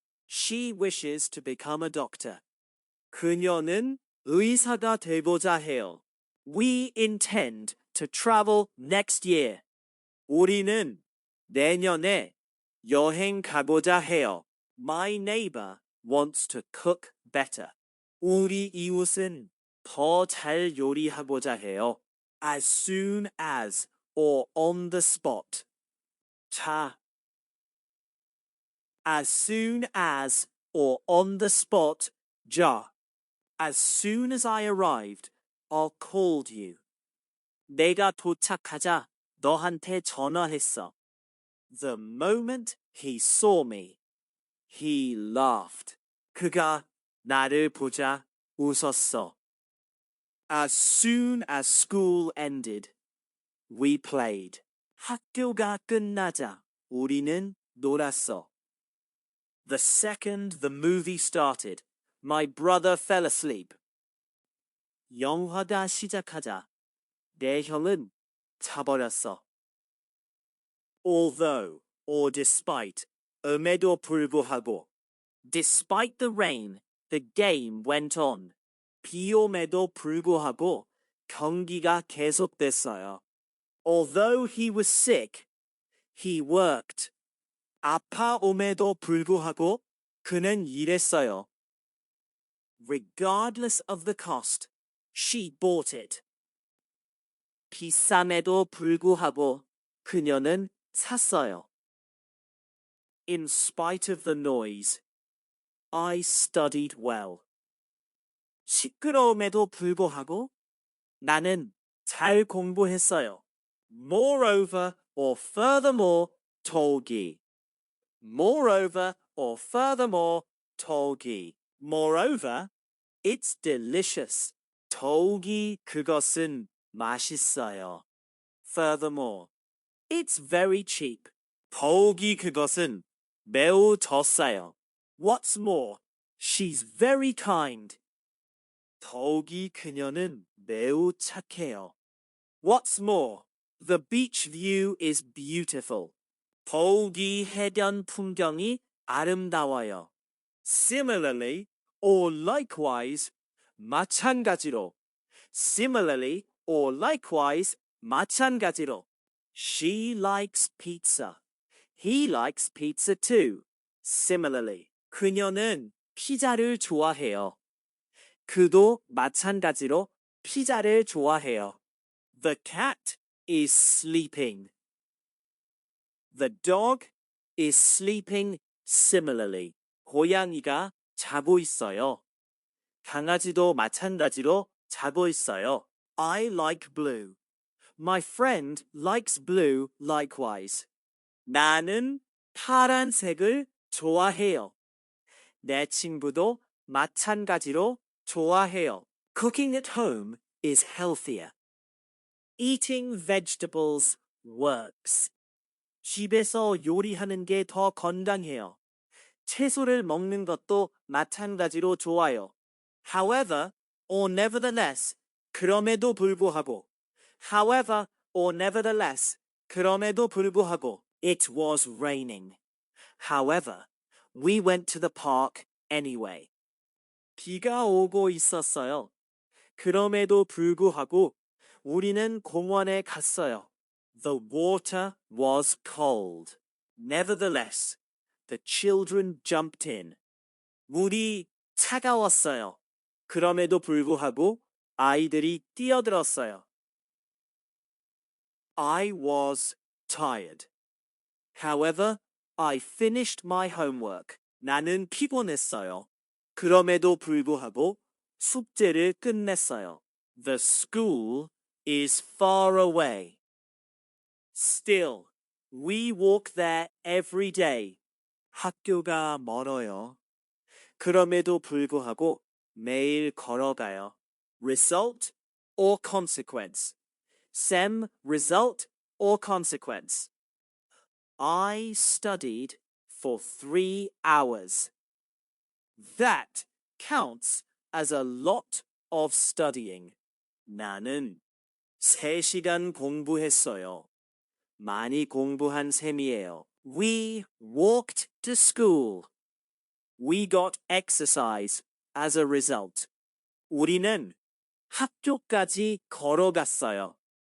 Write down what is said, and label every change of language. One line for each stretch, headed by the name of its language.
English: She wishes to become a doctor.
Korean: 그녀는 의사가 되고자 해요.
English: We intend to travel next year.
Korean: 우리는 내년에 여행 가고자 해요.
English: My neighbor wants to cook better.
Korean: 우리 이웃은 더 잘 요리하고자 해요.
English: As soon as or on the spot. 자. As soon as or on the spot. 자. As soon as I arrived, I called you.
Korean: 내가 도착하자 너한테 전화했어.
English: The moment he saw me, he laughed.
Korean: 그가 나를 보자 웃었어.
English: As soon as school ended, we played.
Korean: 학교가 끝나자 우리는 놀았어.
English: The second the movie started, my brother fell asleep.
Korean: 영화가 시작하자 내 형은 자버렸어.
English: Although or despite,
Korean: 음에도 불구하고.
English: Despite the rain, the game went on.
Korean: 비 옴에도 불구하고 경기가 계속됐어요.
English: Although he was sick, he worked.
Korean: 아파옴에도 불구하고 그는 일했어요.
English: Regardless of the cost, she bought it.
Korean: 비쌈에도 불구하고 그녀는 샀어요.
English: In spite of the noise, I studied well.
Korean: 시끄러움에도 불구하고 나는 잘 공부했어요.
English: Moreover or furthermore, togi. Moreover or furthermore, togi. Moreover, it's delicious.
Korean: togi, 그것은 맛있어요.
English: Furthermore, it's very cheap.
Korean: 더욱이 그것은 매우 더 싸요.
English: What's more, she's very kind.
Korean: 더욱이 그녀는 매우 착해요.
English: What's more, the beach view is beautiful.
Korean: 더욱이 해변 풍경이 아름다워요.
English: Similarly, or likewise, 마찬가지로. Similarly, or likewise, 마찬가지로. She likes pizza. He likes pizza too. Similarly, 그녀는 피자를 좋아해요.
Korean: 그도 마찬가지로 피자를 좋아해요.
English: The cat is sleeping. The dog is sleeping similarly.
Korean: 고양이가 자고 있어요. 강아지도 마찬가지로 자고 있어요.
English: I like blue. My friend likes blue likewise.
Korean: 나는 파란색을 좋아해요. 내 친구도 마찬가지로 좋아해요.
English: Cooking at home is healthier. Eating vegetables works.
Korean: 집에서 요리하는 게 더 건강해요. 채소를 먹는 것도 마찬가지로 좋아요.
English: However, or nevertheless,
Korean: 그럼에도 불구하고.
English: However, or nevertheless,
Korean: 그럼에도 불구하고.
English: It was raining. However, we went to the park anyway.
Korean: 비가 오고 있었어요. 그럼에도 불구하고 우리는 공원에 갔어요.
English: The water was cold. Nevertheless, the children jumped in.
Korean: 물이 차가웠어요. 그럼에도 불구하고 아이들이 뛰어들었어요.
English: I was tired. However, I finished my homework.
Korean: 나는 피곤했어요. 그럼에도 불구하고 숙제를 끝냈어요.
English: The school is far away. Still, we walk there every day.
Korean: 학교가 멀어요. 그럼에도 불구하고 매일 걸어가요.
English: Result or consequence. Sem, result or consequence. I studied for 3 hours. That counts as a lot of studying.
Korean: 나는 3시간 공부했어요. 많이 공부한 셈이에요.
English: We walked to school. We got exercise as a result.
Korean: 우리는 학교까지 걸어갔어요.